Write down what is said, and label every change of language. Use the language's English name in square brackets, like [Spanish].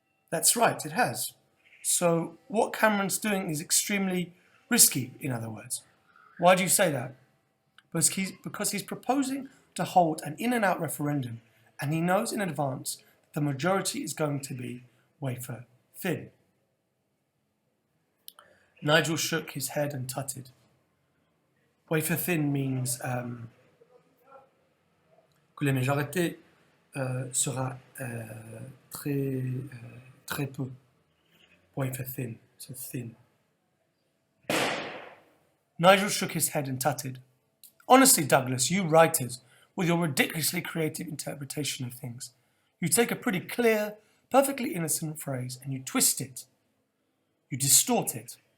[English] That's right, it has. So what Cameron's doing is extremely risky, in other words. Why do you say that? Because he's proposing to hold an in and out referendum, and he knows in advance that the majority is going to be wafer thin. Nigel shook his head and tutted. Wafer thin means [French] que la majorité sera très peu. [English] Wafer thin, so thin. Nigel shook his head and tutted. Honestly, Douglas, you writers, with your ridiculously creative interpretation of things, you take a pretty clear, perfectly innocent phrase and you twist it. You distort it.